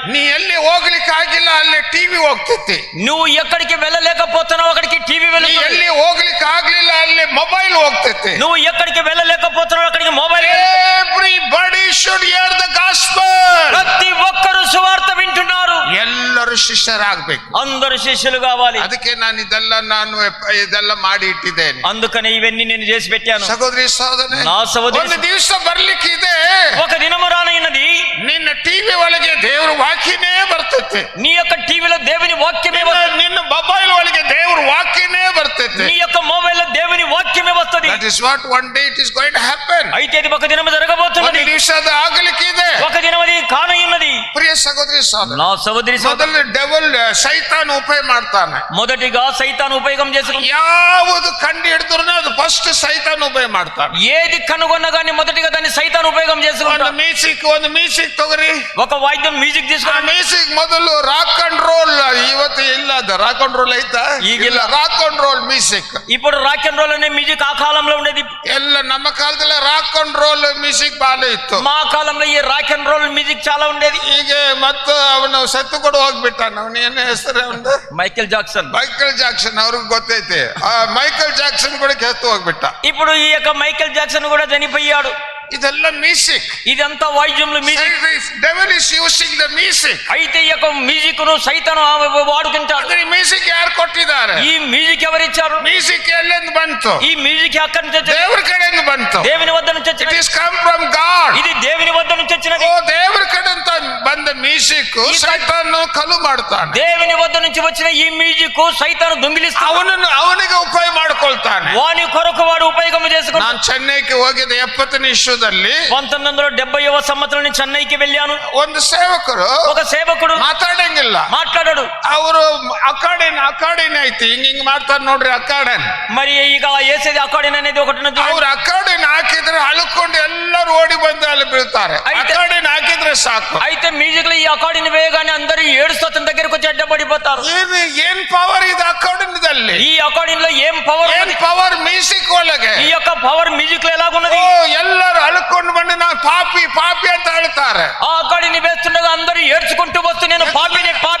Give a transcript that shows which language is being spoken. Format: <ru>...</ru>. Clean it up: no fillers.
<kn>ನೀ ಎಲ್ಲಿ ಹೋಗ್ಲಿಕ್ಕೆ ಆಗಿಲ್ಲ ಅಲ್ಲಿ ಟಿವಿ ಹೋಗ್ತೈತಿ,</kn> <te>నువ్వు ఎక్కడికి వెళ్ళలేకపోతున్నావు అక్కడికి టీవీ</te> <kn>ನೀ</kn> <te>వెళ్తుంది.</te> <kn>ಎಲ್ಲಿ ಹೋಗ್ಲಿಕ್ಕೆ ಆಗ್ಲಿಲ್ಲ ಅಲ್ಲಿ ಮೊಬೈಲ್ ಹೋಗ್ತೈತಿ.</kn> <te>నువ్వు ఎక్కడికి వెళ్ళలేకపోతున్నావు అక్కడికి mobile.</te> <en>Everybody should hear the gospel.</en> <te>ప్రతి ఒక్కరు సువార్త వింటున్నారు.</te> <kn>ಎಲ್ಲರೂ ಶಿಷ್ಯರಾಗಬೇಕು,</kn> <te>అందరు శిష్యులు కావాలి.</te> <kn>ಅದಕ್ಕೆ ನಾನು ಇದೆಲ್ಲ ಮಾಡಿ ಇಟ್ಟಿದ್ದೇನೆ.</kn> <te>అందుకనే ఇవన్నీ నేను చేసి పెట్టాను.</te> <kn>ಸಹೋದರಿ ಸಹೋದರನೇ,</kn> <te>నా సహోదరి,</te> <kn>ಒಂದು ದಿವಸ ಬರ್ಲಿಕ್ಕಿದೆ,</kn> <te>ఒక దినము రానయ్యున్నది,</te> <kn>ನಿನ್ನ ಟಿವಿ ಒಳಗೆ ದೇವ್ರ ವಾಕ್ಯನೇ ಬರ್ತೈತೆ,</kn> <te>నీ యొక్క టీవీలో దేవుని వాక్యమే వస్తుంది,</te> <kn>ನಿನ್ನ ಮೊಬೈಲ್ ಒಳಗೆ ದೇವ್ರ ವಾಕ್ಯನೇ ಬರ್ತೈತೆ.</kn> <te>నీ యొక్క మొబైల్లో దేవుని వాక్యమే వస్తుంది.</te> <en>That is what one day it is going to happen.</en> <te>అయితే ఇది ఒక దినము జరగబోతున్నది,</te> <kn>ಒಂದು ದಿವಸ ಅದು ಆಗಲಿಕ್ಕಿದೆ.</kn> <te>ఒక దినం అది కానయ్యున్నది.</te> <kn>ಪ್ರಿಯ ಸಹೋದರಿ ಸಹೋದರ,</kn> <te>నా సహోదరి</te> <kn>ಮೊದಲು ಡೆವಲ್ ಸೈತಾನ್ ಉಪಯೋಗ ಮಾಡ್ತಾನೆ.</kn> <te>మొదటిగా సైతాను ఉపయోగం చేసుకుంటాడు.</te> <kn>ಯಾವುದು ಕಂಡು ಹಿಡಿದ್ರು ಅದು ಫಸ್ಟ್ ಸೈತಾನ್ ಉಪಯೋಗ ಮಾಡ್ತಾನೆ.</kn> <te>ఏది కనుగొన్నా గానీ మొదటిగా దాన్ని సైతాను ఉపయోగం</te> <kn>ಒಂದು</kn> <te>చేసుకుంటాడు.</te> <kn>ಮ್ಯೂಸಿಕ್ ತಗೋರಿ,</kn> <te>ఒక వాయిద్యం మ్యూజిక్</te> <kn>ಆ</kn> <te>తీసుకుని,</te> <kn>ಮ್ಯೂಸಿಕ್ ಮೊದಲು ರಾಕ್ ಅಂಡ್ ರೋಲ್, ಇವತ್ತು ಇಲ್ಲ ಅದು ರಾಕ್ ಅಂಡ್ ರೋಲ್ ಐತಾ? ಈಗಿಲ್ಲ. Rock and roll music.</kn> <te>ఇప్పుడు రాక్ అండ్ రోల్ అనే మ్యూజిక్ ఆ కాలంలో ఉండేది.</te> <kn>ಎಲ್ಲ ನಮ್ಮ ಕಾಲದಲ್ಲಿ ರಾಕ್ ಅಂಡ್ ರೋಲ್ ಮ್ಯೂಸಿಕ್ ಬಾಳ ಇತ್ತು.</kn> <te>మా కాలంలో ఈ రాక్ అండ్ రోల్ మ్యూజిక్ చాలా ఉండేది.</te> <kn>ಈಗ ಮತ್ತು ಅವನು ಸತ್ತು ಕೂಡ ಹೋಗ್ಬಿಟ್ಟಾನ. ಅವನ ಏನ ಹೆಸರು ಅವನು?</kn> <te>Michael Jackson.</te> <kn>ಮೈಕಲ್ ಜಾಕ್ಸನ್, ಅವ್ರಿಗೆ ಗೊತ್ತೈತೆ. ಆ ಮೈಕಲ್ ಜಾಕ್ಸನ್ ಕೂಡ ಕೆತ್ತು ಹೋಗ್ಬಿಟ್ಟ.</kn> <te>ఇప్పుడు ఈ యొక్క మైకేల్ జాక్సన్ కూడా చనిపోయాడు.</te> <kn>ಇದೆಲ್ಲ ಮ್ಯೂಸಿಕ್,</kn> <te>ఇదంతా వాయిద్యములు music.</te> <en>Devil is using the music.</en> <te>అయితే ఈ యొక్క మ్యూజిక్ ను సైతాను వాడుకుంటాడు.</te> <kn>ಈ ಮ್ಯೂಸಿಕ್ ಯಾರು ಕೊಟ್ಟಿದ್ದಾರೆ?</kn> <te>ఈ మ్యూజిక్ ఎవరిచ్చారు?</te> <kn>ಮ್ಯೂಸಿಕ್ ಎಲ್ಲಿಂದ ಬಂತು?</kn> <te>ఈ మ్యూజిక్ అక్కడి నుంచి వచ్చింది,</te> <kn>ದೇವ್ರ ಕಡೆಯಿಂದ ಬಂತು.</kn> <te>దేవుని వద్ద నుంచి</te> <en>it</en> <te>వచ్చినది.</te> <en>Is come from God.</en> <te>ఇది దేవుని వద్ద నుంచి వచ్చినది.</te> <kn>ಓ, ದೇವ್ರ ಕಡೆಯಿಂದ ಬಂದ ಮ್ಯೂಸಿಕ್ ಸೈತಾನ್ ಕಲು ಮಾಡ್ತಾನೆ.</kn> <te>దేవుని వద్ద నుంచి వచ్చిన ఈ మ్యూజిక్ సైతాను దొంగిలిస్తాడు.</te> <kn>ಅವನಿಗೆ ಉಪಯೋಗ ಮಾಡ್ಕೊಳ್ತಾನೆ.</kn> <te>వాని కొరకు వాడు ఉపయోగం చేసుకుంటాడు.</te> <kn>ನಾನು ಚೆನ್ನೈಗೆ ಹೋಗಿದ್ದೆ 70ನೇ ಇಶ್ವದಲ್ಲಿ.</kn> <te>1970వ సంవత్సరం నుంచి చెన్నైకి వెళ్ళాను.</te> <kn>ಒಂದು ಸೇವಕರು,</kn> <te>ఒక సేవకుడు</te> <kn>ಮಾತಾಡಂಗಿಲ್ಲ,</kn> <te>మాట్లాడాడు.</te> <kn>ಅವರು ಅಕಾಡಿನ ಐತಿ, ಹಿಂಗ್ ಮಾಡ್ತಾರ ನೋಡ್ರಿ ಅಕಾಡನ್.</kn> <te>మరి ఇక వేసేది అకాడిన్ అనేది ఒకటి ఉన్నది.</te> <kn>ಅವ್ರು ಅಕಾಡಿನ ಹಾಕಿದ್ರೆ ಅಳ್ಕೊಂಡು ಎಲ್ಲರೂ ಓಡಿ ಬಂದು ಅಲ್ಲಿ ಬೀಳ್ತಾರೆ. ಅಕಾಡಿನ ಹಾಕಿದ್ರೆ ಸಾಕು.</kn> <te>అయితే మ్యూజిక్ లో ఈ అకాడిన్ వేయగానే అందరూ ఏడుస్తూ అతని దగ్గరకు వచ్చి అడ్డపడిపోతారు.</te> <kn>ಏನ್ ಪವರ್ ಇದು ಅಕಾಡಿನದಲ್ಲಿ?</kn> <te>ఈ అకాడిన్ లో ఏం పవర్?</te> <kn>ಏನ್ ಪವర్ ಮ್ಯೂಸಿಕ್ ಒಳಗೆ?</kn> <te>ఈ యొక్క పవర్ మ్యూజిక్ లో ఎలాగున్నది?</te> <kn>ಎಲ್ಲರೂ ಅಳ್ಕೊಂಡು ಬಂದು ನಾವು ಪಾಪಿ ಪಾಪಿ ಅಂತ ಹೇಳ್ತಾರೆ.</kn> <te>ఆ అకాడిని వేస్తుండగా అందరూ ఏడ్చుకుంటూ వస్తూ నేను పాపిని</te>